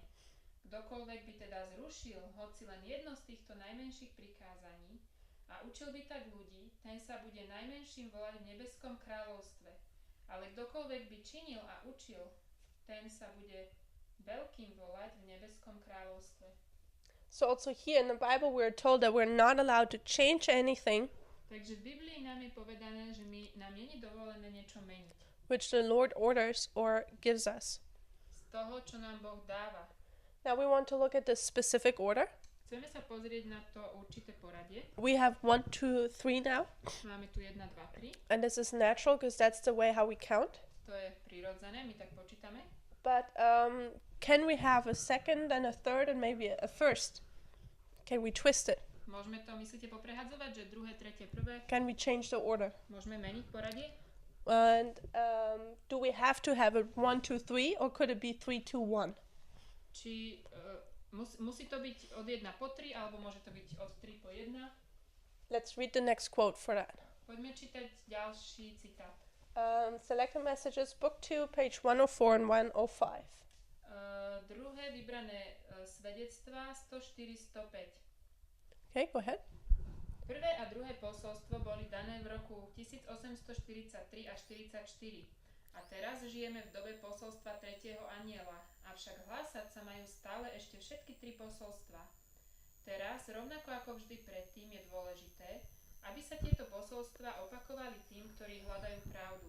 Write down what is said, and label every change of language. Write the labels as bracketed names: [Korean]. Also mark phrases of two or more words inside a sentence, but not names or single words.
[Slovak] Kdokoľvek by teda zrušil hoci len jedno z týchto najmenších prikázaní a učil by tak ľudí, ten sa bude najmenším volať v nebeskom kráľovstve. Ale kdokoľvek by činil a učil, ten sa bude veľkým volať v nebeskom kráľovstve. [English] So also here in the Bible we're told that we're not allowed to change anything [Slovak] Takže v Biblii nám je povedané, že nám nie je dovolené niečo meniť. [English] which the Lord orders or gives us. [Slovak] Z toho, čo nám Boh dáva. [English] Now we want to look at the specific order. [Slovak] Chceme sa pozrieť na to určité poradie. [English] We have 1, 2, 3 now. [Slovak] Máme tu 1, 2, 3. [English] And this is natural because that's the way how we count. [Slovak] To je prirodzené, my tak počítame. [English] But can we have a second and a third and maybe a first? Can we twist it? [Slovak] Môžeme to, myslíte, poprehadzovať, že druhé, tretie, prvé? [English] Can we change the order? [Slovak] Môžeme meniť poradie? [English] And do we have to have it 1, 2, 3 or could it be 3, 2, 1? [Slovak] Či musí to byť od 1 po 3, alebo môže to byť od 3 po 1? [English] Let's read the next quote for that. [Slovak] Poďme čítať ďalší citát. [English] Selected Messages, Book 2, page 104 and 105. [Slovak] Druhé vybrané svedectvá 104-105. [English] Okay, go ahead. [Slovak] Prvé a druhé posolstvo boli dané v roku 1843 až 44. A teraz žijeme v dobe posolstva tretieho anjela, avšak hlásať sa majú stále ešte všetky 3 posolstva. Teraz, rovnako ako vždy predtým, je dôležité, aby sa tieto posolstvá opakovali tým, ktorí hľadajú pravdu.